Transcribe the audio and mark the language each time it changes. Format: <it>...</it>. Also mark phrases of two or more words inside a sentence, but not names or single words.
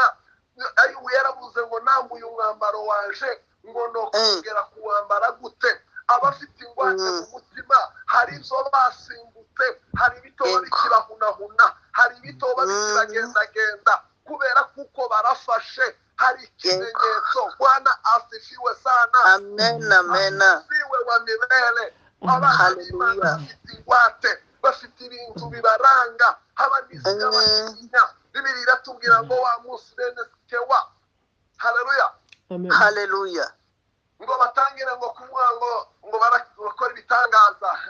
<rw>Ayo yaravuze ngo nambuye umwambaro waje ngo no kugera kuwambara gute. Abafite ingwate mu mutima hari ibyo basimbutse, hari ibitoba bikirahunahuna, hari ibitoba bikiragendagenda, kubera kuko barafashe. Hari ikimenyetso.</rw> <sw>Bwana asifiwe sana. Amen. Asifiwe wa milele.</sw> <rw>Abana b'Imana bafite ingwate, bafite ibintu bibaranga, habanizi n'abatinya. Bibiliya iratubwira ngo wa munsi bene Sikewa, haleluya, Haleluya. ngo batangire ngo kuvuga ngo barakora ibitangaza.</rw>